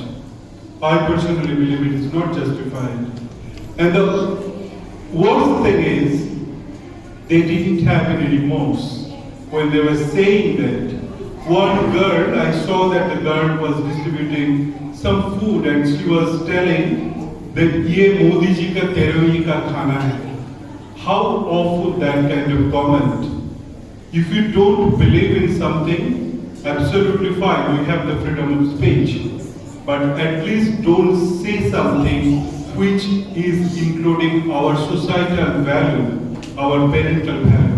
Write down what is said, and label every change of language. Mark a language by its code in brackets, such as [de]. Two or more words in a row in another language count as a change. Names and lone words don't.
[en] I personally believe it is not justified. And the worst thing is, they didn't have any remorse when they were saying that. One girl, I saw that the girl was distributing some food and she was telling that [hi] ये मोदी जी का तेरही का खाना है. [en] How awful that kind of comment. If you don't believe in something, absolutely fine, we have the freedom of speech. But at least don't say something which is including our societal value, our parental value.